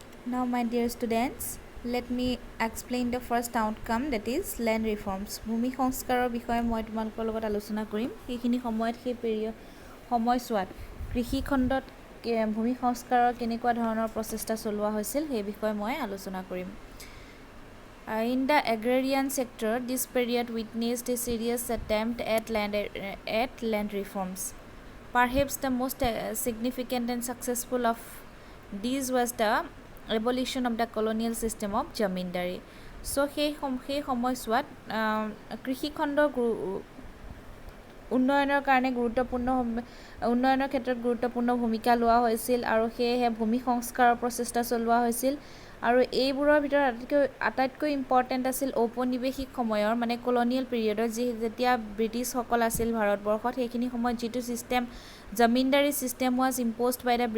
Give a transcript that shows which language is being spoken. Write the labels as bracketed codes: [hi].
[en] Now, my dear students, let me explain the first outcome, that is land reforms. [as] ভূমি সংস্কাৰৰ বিষয়ে মই তোমালোকৰ লগত আলোচনা কৰিম। সেইখিনি সময়ত সেই সময়ছোৱাত কৃষি খণ্ডত ভূমি সংস্কাৰৰ কেনেকুৱা ধৰণৰ প্ৰচেষ্টা চলোৱা হৈছিল সেই বিষয়ে মই আলোচনা কৰিম। [en] In the agrarian sector, this period witnessed a serious attempt at land reforms. Perhaps the most significant and successful of these was the abolition of the colonial system of zamindari. [as] So সেই সময়ছোৱাত কৃষি খণ্ডৰ উন্নয়নৰ কাৰণে উন্নয়নৰ ক্ষেত্ৰত গুৰুত্বপূৰ্ণ ভূমিকা লোৱা হৈছিল আৰু সেয়েহে ভূমি সংস্কাৰৰ প্ৰচেষ্টা চলোৱা হৈছিল আৰু এইবোৰৰ ভিতৰত আটাইতকৈ ইম্পৰ্টেণ্ট আছিল ঔপনিৱেশিক সময়ৰ মানে কলনিয়েল পিৰিয়ডৰ যেতিয়া ব্ৰিটিছসকল আছিল ভাৰতবৰ্ষত সেইখিনি সময়ত যিটো system zamindari system [en] was imposed by